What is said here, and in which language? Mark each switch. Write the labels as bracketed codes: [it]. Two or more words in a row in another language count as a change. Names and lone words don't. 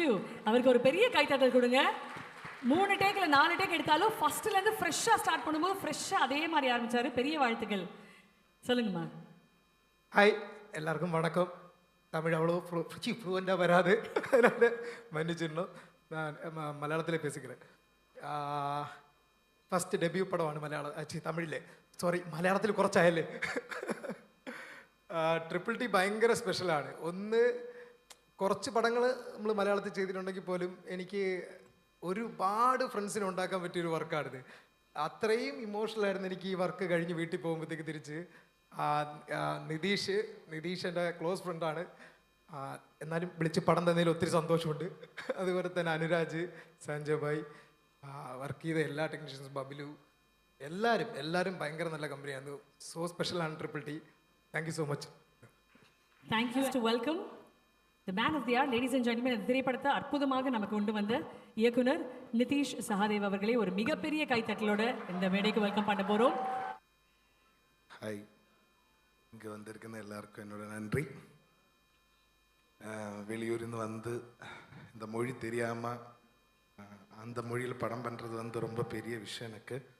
[ta] அவருக்கு ஒரு பெரிய கைத்தட்டல் கொடுங்க. 3 டேக் இல்லை 4 டேக் எடுத்தாலும் ஃபர்ஸ்ட்லேருந்து ஃப்ரெஷ்ஷாக ஸ்டார்ட் பண்ணும்போது ஃப்ரெஷ்ஷாக அதே மாதிரி ஆரம்பித்தார். பெரிய வாழ்த்துக்கள். சொல்லுங்கம்மா. ஹாய், எல்லாருக்கும் வணக்கம். தமிழ் அவ்வளோ ஃப்ளூவெண்ட்டாக வராது, அதனால் மன்னிச்சிடணும். நான் மலையாளத்தில் பேசிக்கிறேன். [ml] ഫസ്റ്റ് ഡെബ്യൂ പടമാണ് മലയാളം തമിഴിലെ മലയാളത്തിൽ കുറച്ചായല്ലേ. ട്രിപ്പിൾ ടി ഭയങ്കര സ്പെഷ്യലാണ്. ഒന്ന് കുറച്ച് പടങ്ങൾ നമ്മൾ മലയാളത്തിൽ ചെയ്തിട്ടുണ്ടെങ്കിൽ പോലും എനിക്ക് ഒരുപാട് ഫ്രണ്ട്സിനെ ഉണ്ടാക്കാൻ പറ്റിയൊരു വർക്കാണിത്. അത്രയും ഇമോഷണലായിരുന്നു എനിക്ക് ഈ വർക്ക് കഴിഞ്ഞ് വീട്ടിൽ പോകുമ്പോഴത്തേക്ക് തിരിച്ച്. നിതീഷ് എൻ്റെ ക്ലോസ് ഫ്രണ്ടാണ്, എന്നാലും വിളിച്ച് പടം തന്നതിൽ ഒത്തിരി സന്തോഷമുണ്ട്. അതുപോലെ തന്നെ അനുരാജ്, സഞ്ജയ് ഭായ്, വർക്ക് ചെയ്ത എല്ലാ ടെക്നീഷ്യൻസും, ബബിലു, എല്ലാവരും ഭയങ്കര നല്ല കമ്പനിയാണ്. സോ സ്പെഷ്യലാണ് ട്രിപ്പിൾ ടി. [en] thank you so much. Thank you to welcome the man of the ar ladies and gentleman, [ta] இந்த திரைப்படத்தை அற்புதமாக நமக்கு கொண்டு வந்த இயக்குனர் நிதிஷ் சகாதேவ் அவர்களை ஒரு மிகப்பெரிய கைத்தட்டலோட இந்த மேடைக்கு வெல்கம் பண்ண போகிறோம். ஹாய், இங்கே வந்திருക്കുന്ന எல்லாருக்கும் என்னோட நன்றி. வெளியூர்ந்து வந்து இந்த மொழி தெரியாமல் அந்த மொழியில் படம் பண்ணுறது வந்து ரொம்ப பெரிய விஷயம் எனக்கு.